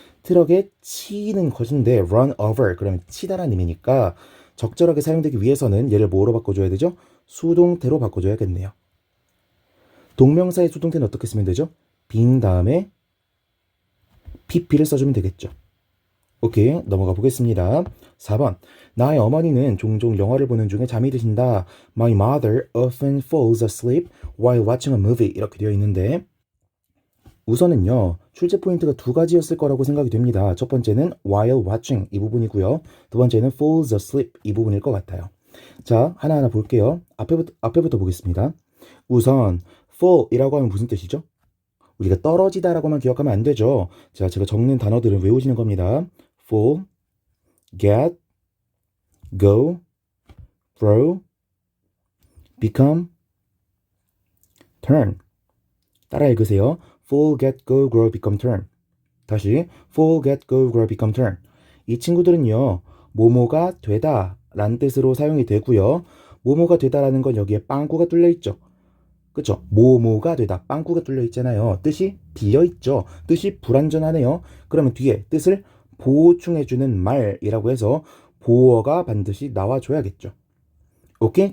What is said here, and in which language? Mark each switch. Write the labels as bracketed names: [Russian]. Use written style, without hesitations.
[Korean] 트럭에 치이는 것인데 run over 그러면 치다라는 의미니까 적절하게 사용되기 위해서는 얘를 뭐로 바꿔줘야 되죠? 수동태로 바꿔줘야겠네요. 동명사의 수동태는 어떻게 쓰면 되죠? being 다음에 pp를 써주면 되겠죠. 오케이, 넘어가 보겠습니다. 4번. 나의 어머니는 종종 영화를 보는 중에 잠이 드신다. [English] My mother often falls asleep while watching a movie. [Korean] 이렇게 되어 있는데 우선은요. 출제 포인트가 두 가지였을 거라고 생각이 됩니다. 첫 번째는 while watching 이 부분이고요. 두 번째는 falls asleep 이 부분일 것 같아요. 자, 하나하나 볼게요. 앞에부터 보겠습니다. 우선 fall이라고 하면 무슨 뜻이죠? 우리가 떨어지다라고만 기억하면 안 되죠. 자, 제가 적는 단어들은 외우시는 겁니다. [English] fall, get, go, grow, become, turn. [Korean] 따라 읽으세요. [English] fall, get, go, grow, become, turn. [Korean] 다시 [English] fall, get, go, grow, become, turn. [Korean] 이 친구들은요. 뭐뭐가 되다 라는 뜻으로 사용이 되고요. 뭐뭐가 되다라는 건 여기에 빵꾸가 뚫려 있죠. 그쵸? 뭐뭐가 되다 빵꾸가 뚫려 있잖아요. 뜻이 비어 있죠. 뜻이 불완전하네요. 그러면 뒤에 뜻을 보충해주는 말이라고 해서 보어가 반드시 나와줘야겠죠. 오케이?